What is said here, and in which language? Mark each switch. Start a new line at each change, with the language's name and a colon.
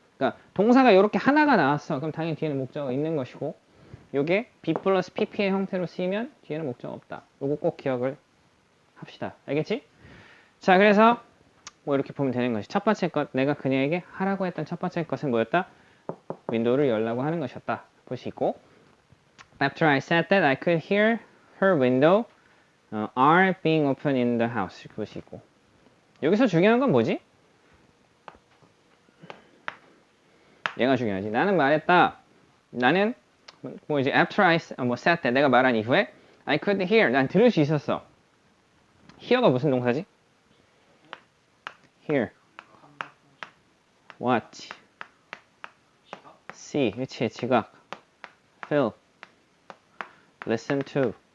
Korean: 그러니까 동사가 이렇게 하나가 나왔어. 그럼 당연히 뒤에는 목적어가 있는 것이고 요게 B 플러스 PP의 형태로 쓰이면 뒤에는 목적어가 없다. 요거 꼭 기억을 합시다. 알겠지? 자, 그래서 뭐 이렇게 보면 되는 것이 첫 번째 것, 내가 그녀에게 하라고 했던 첫 번째 것은 뭐였다? 윈도우를 열라고 하는 것이었다. 볼 수 있고
English: After I said that, I could hear her window are being opened in the house.
Korean: 볼 수 있고 여기서 중요한 건 뭐지? 얘가 중요하지. 나는 말했다. 나는 뭐 이제
English: after I said that
Korean: 내가 말한 이후에
English: I could hear.
Korean: 난 들을 수 있었어. hear가 무슨 동사지?
English: hear. watch. see.
Korean: 그치. 지각.
English: feel. listen to.